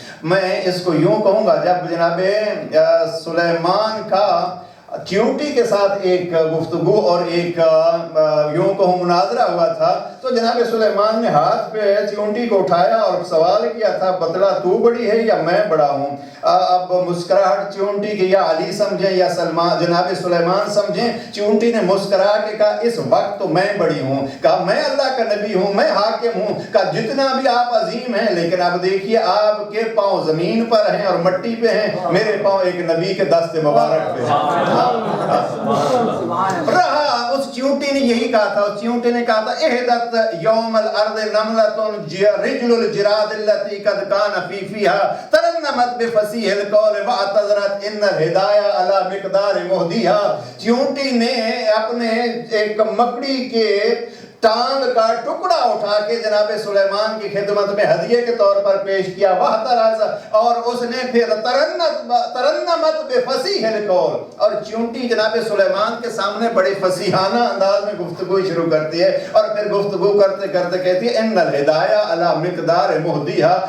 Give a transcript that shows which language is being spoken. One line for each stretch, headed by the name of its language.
Urdu: میں اس کو یوں کہوں گا، جب جناب سلیمان کا چیونٹی کے ساتھ ایک گفتگو اور ایک یوں کہوں مناظرہ ہوا تھا، تو جناب سلیمان نے ہاتھ پہ چیونٹی کو اٹھایا اور سوال کیا تھا، بتلا تو بڑی ہے یا میں بڑا ہوں؟ اب مسکراہٹ چیونٹی کی یا علی سمجھیں یا جناب سلیمان سمجھیں، چیونٹی نے مسکرا کے کہا اس وقت تو میں بڑی ہوں. کہا میں اللہ کا نبی ہوں، میں حاکم ہوں. کہا جتنا بھی آپ عظیم ہیں لیکن اب دیکھیے آپ کے پاؤں زمین پر ہیں اور مٹی پہ ہیں، میرے پاؤں ایک نبی کے دست مبارک پہ ہیں. رہا اس چیونٹی نے یہی کہا تھا. اس چیونٹی نے کہا تھا
Arabic: احدت یوم الارض نملتن رجل الجراد التي قد كان في فيها ترنمت بفصیح القول واعتذرت ان الهدايا على مقدار مهديها.
Urdu: چیونٹی نے اپنے ایک مکڑی کے ٹانگ کا ٹکڑا اٹھا کے جناب سلیمان کی خدمت میں ہدیے کے طور پر پیش کیا. اور اس نے پھر
Arabic: ترنمت بفصیح القول،
Urdu: اور چیونٹی جناب سلیمان کے سامنے بڑے فصیحانہ انداز میں گفتگو شروع کرتی ہے، اور پھر گفتگو کرتے کرتے کہتی ہے
Arabic: ان الہدایہ علی مقدار مہدیہا.